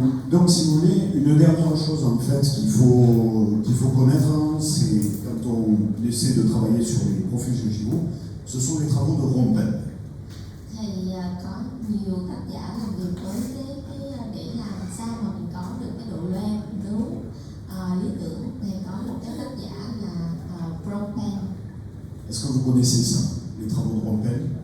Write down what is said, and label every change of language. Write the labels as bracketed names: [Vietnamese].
[French] Donc, si vous voulez, une dernière chose en fait qu'il faut connaître, c'est quand on essaie de travailler sur les profils gingivaux, ce sont les travaux de Rompel. [Vietnamese] Thì có nhiều tác giả làm việc với cái để làm sao mà mình có được cái độ loen đúng lý tưởng, thì có một cái tác giả là Rompel. [French] Est-ce que vous connaissez ça, les travaux de Rompel?